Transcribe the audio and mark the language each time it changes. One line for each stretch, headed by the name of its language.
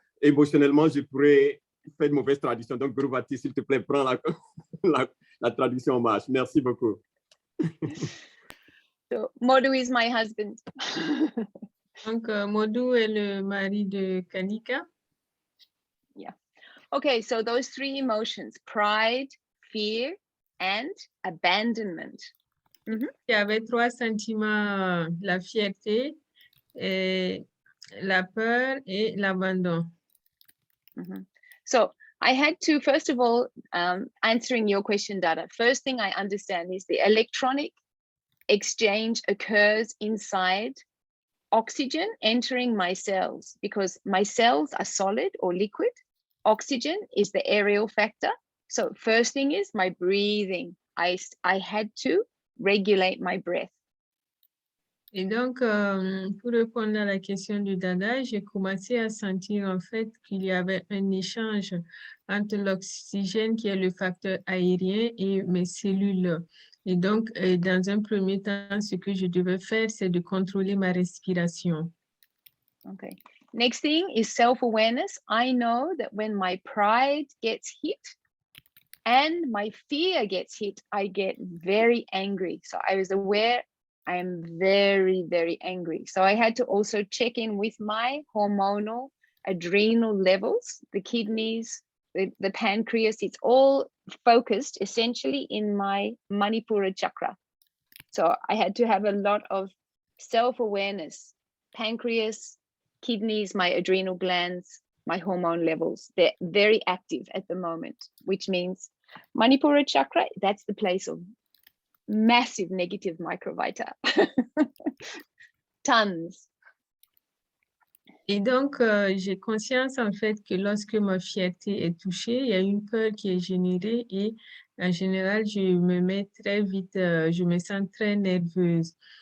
French: Émotionnellement, je pourrais faire de mauvaises traductions. Donc, Guru Vati, s'il te plaît, prends la traduction en marche. Merci beaucoup.
English: So Modu is my husband.
French: Donc, Modu est le mari de Kanika.
English: Yeah. Okay, so those three emotions, pride, fear, and abandonment.
French: Il y avait trois sentiments, la fierté, et la peur et l'abandon.
English: So I had to, first of all, answering your question, Dada, first thing I understand is the electronic exchange occurs inside oxygen entering my cells because my cells are solid or liquid. Oxygen is the aerial factor. So first thing is my breathing. I had to regulate my breath.
French: Et donc, pour répondre à la question de Dada, j'ai commencé à sentir en fait qu'il y avait un échange entre l'oxygène qui est le facteur aérien et mes cellules. Et donc, dans un premier temps, ce que je devais faire, c'est de contrôler ma respiration.
English: Okay. Next thing is self-awareness. I know that when my pride gets hit and my fear gets hit, I get very angry. So I was aware I am very, very angry. So I had to also check in with my hormonal adrenal levels, the kidneys, the pancreas. It's all focused essentially in my Manipura chakra. So I had to have a lot of self-awareness, pancreas, kidneys, my adrenal glands, my hormone levels. They're very active at the moment, which means Manipura chakra, that's the place of massive negative microvita. Tons.
French: Et donc, j'ai conscience en fait que lorsque ma fierté est touchée, il y a une peur qui est générée et en général, je me mets très vite, je me sens très nerveuse.